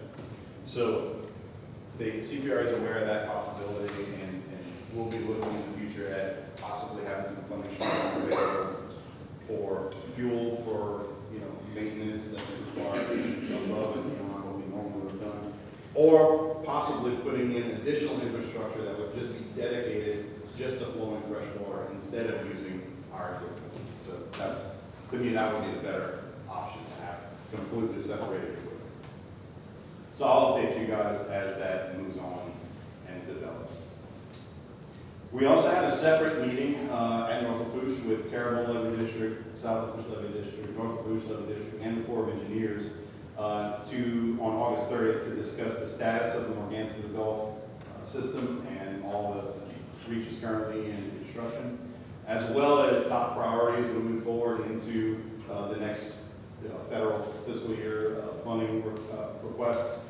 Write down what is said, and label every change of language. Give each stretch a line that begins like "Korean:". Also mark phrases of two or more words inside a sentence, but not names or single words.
English: So the CPR is aware of that possibility, and we'll be looking in the future at possibly having some funding streams available for fuel, for maintenance that's required above and beyond what we normally would have done, or possibly putting in additional infrastructure that would just be dedicated just to flowing fresh water instead of using our equipment. So that's, to me, that would be the better option to have completely separated equipment. So I'll update you guys as that moves on and develops. We also had a separate meeting at North Lafourche with Terrebonne Levee District, South Lafourche Levee District, North Lafourche Levee District, and the Corps of Engineers on August 30th to discuss the status of the Morganton to the Gulf system and all the reaches currently in construction, as well as top priorities moving forward into the next federal fiscal year funding requests.